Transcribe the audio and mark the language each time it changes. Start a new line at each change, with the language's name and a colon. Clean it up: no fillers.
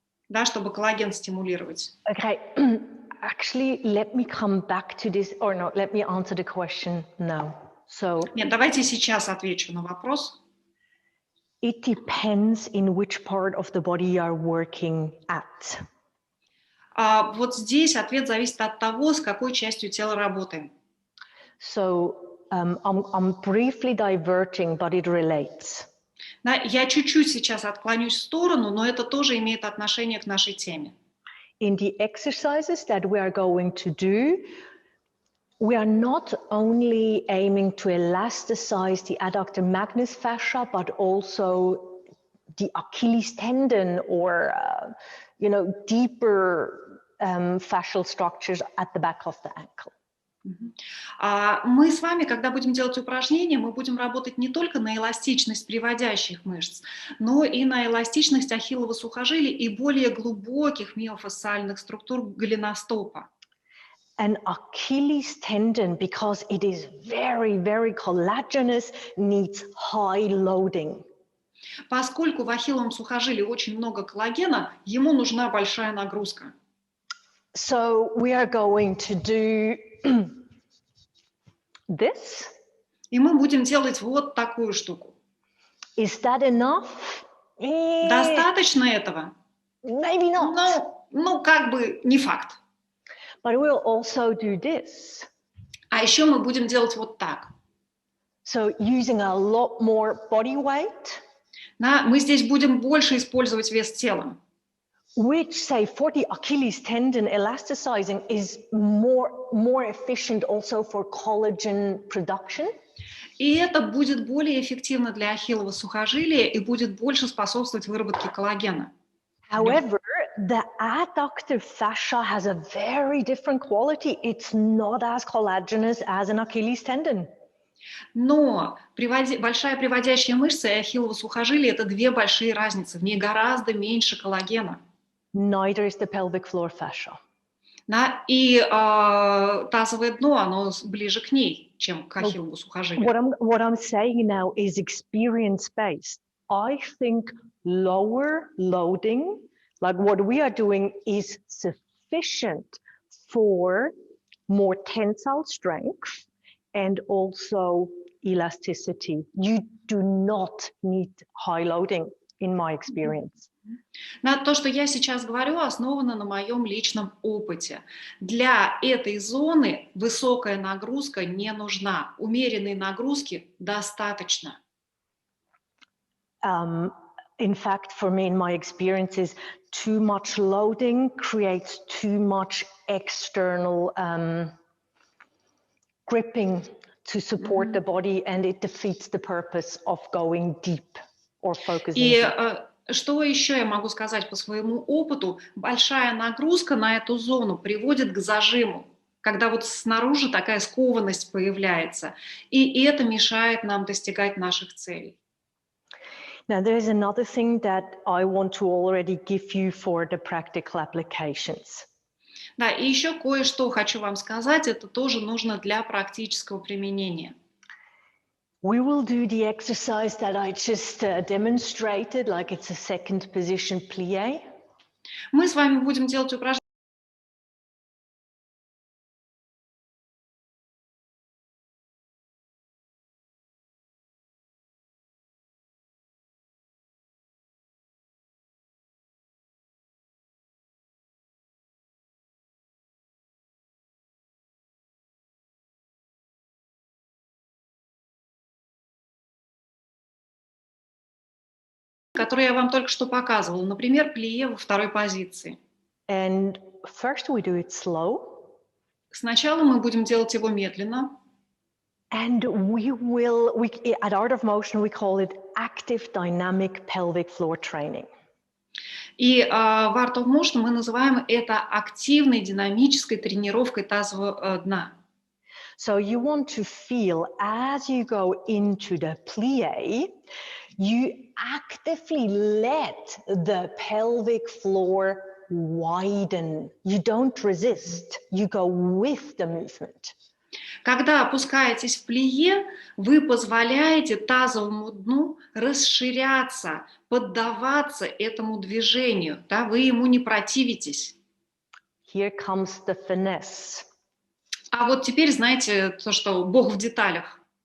Russian: Да, чтобы коллаген стимулировать.
English: Okay, actually, let me come back to this, or no, let me answer the question now. So
Russian: Нет, давайте сейчас отвечу на вопрос.
English: it depends in which part of the body you are working at.
Russian: Вот здесь ответ зависит от того, с какой частью тела работаем.
English: So I'm briefly diverting, but it relates.
Russian: Да, я чуть-чуть сейчас отклонюсь в сторону, но это тоже имеет отношение к нашей теме.
English: In the exercises that we are going to do, we are not only aiming to elasticize the adductor magnus fascia, but also the Achilles tendon or, deeper fascial structures at the back of the ankle.
Russian: Мы с вами, когда будем делать упражнения, мы будем работать не только на эластичность приводящих мышц, но и на эластичность ахиллова сухожилия и более глубоких миофасциальных структур голеностопа.
English: An Achilles tendon, because it is very, very collagenous, needs high loading.
Russian: Поскольку в ахилловом сухожилии очень много коллагена, ему нужна большая нагрузка.
English: So we are going to do this.
Russian: И мы будем делать вот такую штуку.
English: Is that enough?
Russian: Достаточно этого?
English: Maybe not.
Russian: Ну, как бы не факт.
English: But we'll also do this.
Russian: А еще мы будем делать вот так.
English: So using a lot more body weight.
Russian: Мы здесь будем больше использовать вес тела.
English: Which, say, for the Achilles tendon, elasticizing is more efficient also for collagen production.
Russian: И это будет более эффективно для ахиллова сухожилия и будет больше способствовать выработке коллагена.
English: However, the adductor fascia has a very different quality. It's not as collagenous as an Achilles tendon.
Russian: Но большая приводящая мышца и ахиллово сухожилие – это две большие разницы. В ней гораздо меньше коллагена.
English: Neither is the pelvic floor fascia.
Russian: И тазовое дно, оно ближе к ней, чем к ахиллову сухожилию.
English: What I'm saying now is experience-based. I think lower loading, like what we are doing, is sufficient for more tensile strength and also elasticity. You do not need high loading, in my experience.
Russian: То, что я сейчас говорю, основано на моем личном опыте. Для этой зоны высокая нагрузка не нужна. Умеренной нагрузки достаточно.
English: In fact, for me, in my experiences, too much loading creates too much external gripping to support the body, and it defeats the purpose of going deep or focusing deep.
Russian: Что еще я могу сказать по своему опыту? Большая нагрузка на эту зону приводит к зажиму, когда вот снаружи такая скованность появляется, и это мешает нам достигать наших целей.
English: Now, there's another thing that I want to already give you for the practical applications.
Russian: Да, и еще кое-что хочу вам сказать, это тоже нужно для практического применения.
English: We will do the exercise that I just demonstrated, like it's a second position plie.
Russian: Мы с вами будем делать упражнение. Который я вам только что показывала. Например, плие во второй позиции.
English: And first we do it slow.
Russian: Сначала мы будем делать его медленно.
English: And at Art of Motion, we call it active dynamic pelvic floor training.
Russian: И в Art of Motion мы называем это активной динамической тренировкой тазового дна.
English: So you want to feel as you go into the plie, you actively let the pelvic floor widen. You don't resist, you go with the movement.
Russian: Когда опускаетесь в плие, вы позволяете тазовому дну расширяться, поддаваться этому движению, да, вы ему не противитесь.
English: Here comes the finesse.
Russian: А вот теперь знаете то, что Бог в деталях.